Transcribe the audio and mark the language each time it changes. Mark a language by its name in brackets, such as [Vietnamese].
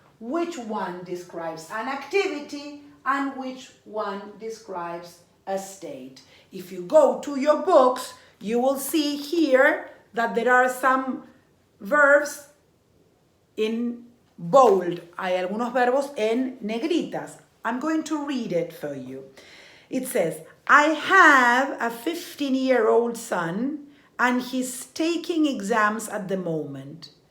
[English] Which one describes an activity and which one describes a state? If you go to your books, you will see here that there are some verbs in bold. [Spanish] Hay algunos verbos en negritas. [English] I'm going to read it for you. It says, I have a 15-year-old son and he's taking exams at the moment.